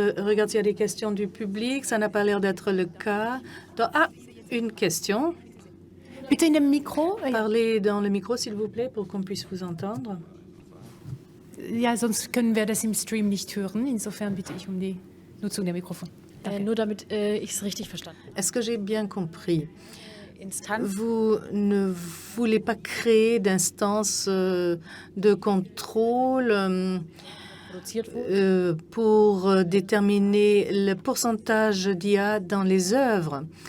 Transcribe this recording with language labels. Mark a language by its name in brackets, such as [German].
[French] Je regarde s'il y a des questions du public. Ça n'a pas l'air d'être le cas. Une question. [German] bitte in dem Mikro. [French] Parlez dans le micro, s'il vous plaît, pour qu'on puisse vous entendre. [German] Ja, sonst können wir das im Stream nicht hören. Insofern bitte ich um die Nutzung der Mikrofon. Nur damit ich es richtig verstanden habe. [French] Est-ce que j'ai bien compris? [German] Instanz [French] Vous ne voulez pas créer d'instance de contrôle [German] produziert wurde. [French] pour déterminer le pourcentage d'IA dans les œuvres.